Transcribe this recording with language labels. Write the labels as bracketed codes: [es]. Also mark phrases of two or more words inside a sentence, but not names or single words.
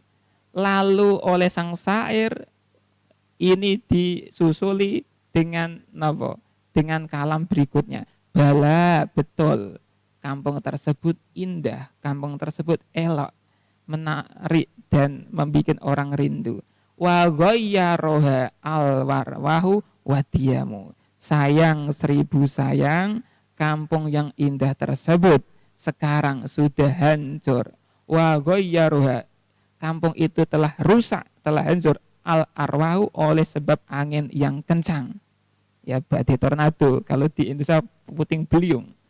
[id] Lalu oleh sang syair ini disusuli dengan apa? Dengan kalam berikutnya. Bala betul, kampung tersebut indah, kampung tersebut elok, menarik dan membuat orang rindu. [ar] وغيرها الأرواح والديم. [id] Sayang seribu sayang, kampung yang indah tersebut sekarang sudah hancur. [ar] وغيرها, [id] kampung itu telah rusak, telah hancur al-arwahu oleh sebab angin yang kencang. Ya badai tornado, kalau di Indonesia puting beliung.